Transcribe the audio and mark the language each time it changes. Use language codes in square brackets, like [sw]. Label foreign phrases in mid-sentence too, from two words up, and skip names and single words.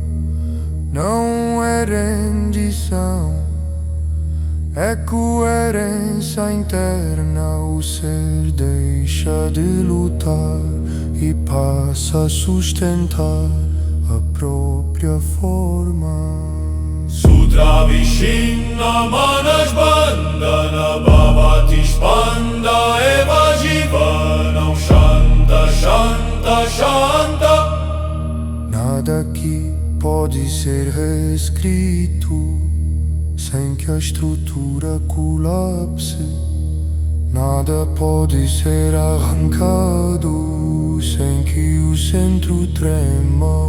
[pt] Não é rendição, é coerência interna. O ser deixa de lutar e passa a sustentar a própria forma. [sa] सूत्र विशिना मनस् बन्धन भवति स्पन्द एव जीवनम् शान्त शान्त शान्त. [pt] Nada aqui pode ser reescrito sem que a estrutura colapse. Nada pode ser arrancado sem que o centro trema.